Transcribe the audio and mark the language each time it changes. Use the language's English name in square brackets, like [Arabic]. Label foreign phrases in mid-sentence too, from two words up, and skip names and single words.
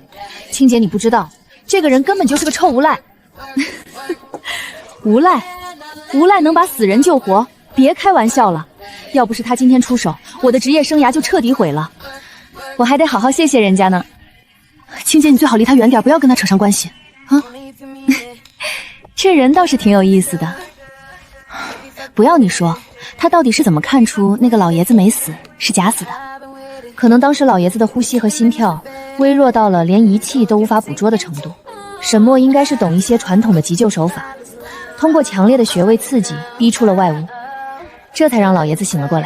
[Chinese] 青姐，你不知道，這個人根本就是個臭無賴。無賴能把死人救活， 別開玩笑了，要不是他今天出手，我的職業生涯就徹底毀了。我還得好好謝謝人家呢。青姐，你最好離他遠點，不要跟他扯上關係啊。這人倒是挺有意思的。不要你說，他到底是怎麼看出那个老爺子沒死，是假死的？可能當時老爺子的呼吸和心跳微弱到了連儀器都無法捕捉的程度。沈墨應該是懂一些傳統的急救手法，通過強烈的穴位刺激逼出了外物，這才讓老爺子醒了過來。